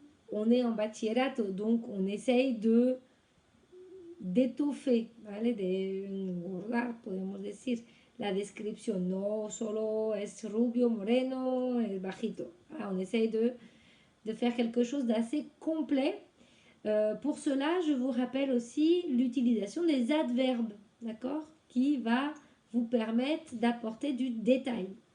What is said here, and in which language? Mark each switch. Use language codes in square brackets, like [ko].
[fr] On est en bachillerato, donc on essaye d'étoffer, ¿vale? [es] De engordar, podemos decir, la descripción. No solo es rubio, moreno, es bajito. [fr] Voilà, on essaye de faire quelque chose d'assez complet. Pour cela, je vous rappelle aussi l'utilisation des adverbes, d'accord? Qui va vous permettre d'apporter du détail.